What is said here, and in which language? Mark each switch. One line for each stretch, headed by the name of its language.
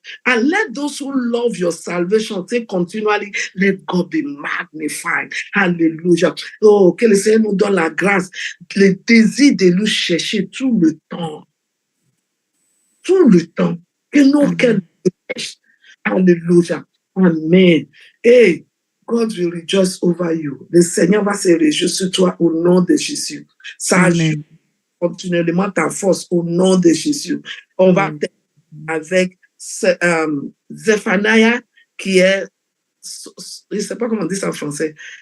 English: And let those who love your salvation say continually, let God be magnified.
French: Alléluia. Oh, que le Seigneur nous donne la grâce, le désir de nous chercher tout le temps. Tout le temps. Que nos cœurs nous cherchent. Alléluia. Amen.
English: Hey, God will rejoice over you.
French: Le Seigneur va se réjouir sur toi au nom de Jésus. Ça ajoute continuellement ta force au nom de Jésus. On va avec Zephaniah qui est, je ne sais pas comment on dit ça en français.